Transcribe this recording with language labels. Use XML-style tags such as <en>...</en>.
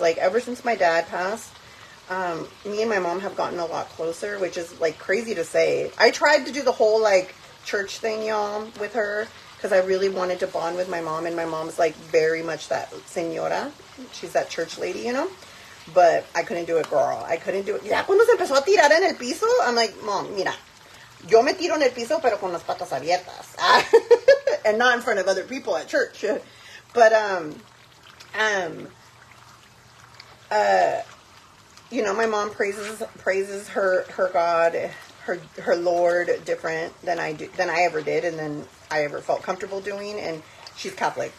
<en>Like, ever since my dad passed, me and my mom have gotten a lot closer, which is, like, crazy to say. I tried to do the whole, like, church thing, y'all, with her, because I really wanted to bond with my mom, and my mom's, like, very much that señora. She's that church lady, you know? But I couldn't do it, girl. I couldn't do it.</en> <es>Ya cuando se empezó a tirar en el piso, I'm like, Mom, mira, yo me tiro en el piso, pero con las patas abiertas.</es> <en>And not in front of other people at church. But, you know, my mom praises her God, her Lord different than I ever did, and then I ever felt comfortable doing. And she's Catholic.</en>